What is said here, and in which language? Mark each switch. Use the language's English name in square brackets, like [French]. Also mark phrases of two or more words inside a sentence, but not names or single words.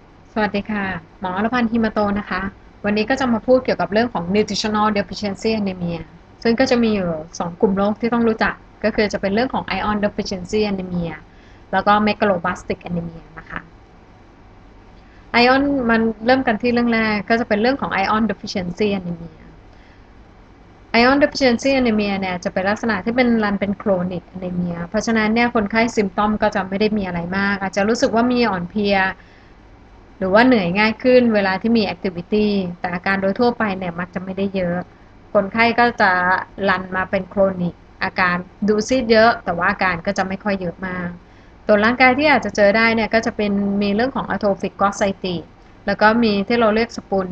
[Thai] สวัสดีค่ะหมออรพันธ์ฮิมาโตนะคะวันนี้ก็จะมาพูดเกี่ยวกับเรื่องของ [English] nutritional deficiency anemia [Thai] ซึ่งก็จะมีอยู่2กลุ่มโรคที่ต้องรู้จักก็คือจะเป็นเรื่องของ [English] iron deficiency anemia [Thai] แล้วก็ [English] megaloblastic anemia [Thai] นะคะ iron มันเริ่มกันที่เรื่องแรกก็จะเป็นเรื่องของ [English] iron deficiency anemia iron deficiency anemia [Thai] เนี่ยจะเป็นลักษณะที่เป็นรันเป็น [English] chronic anemia [Thai] เพราะฉะนั้นเนี่ยคนไข้ symptom ก็จะไม่ได้มีอะไรมากอาจจะรู้สึกว่ามีอ่ อนเพลียหรือว่าเหนื่อยง่ายขึ้นเวลาที่มี activity แต่อาการโดยทั่วไปเนี่ยมักจะไม่ได้เยอะคนไข้ก็จะรันมาเป็น chronic อาการดูซีดเยอะแต่ว่าอาการก็จะไม่ค่อยเยอะมากตัวร่างกายที่อาจจะเจอได้เนี่ยก็จะเป็นมีเรื่องของ [English] atrophic glossitis [Thai] แล้วก็มีที่เราเรียกสปูลเน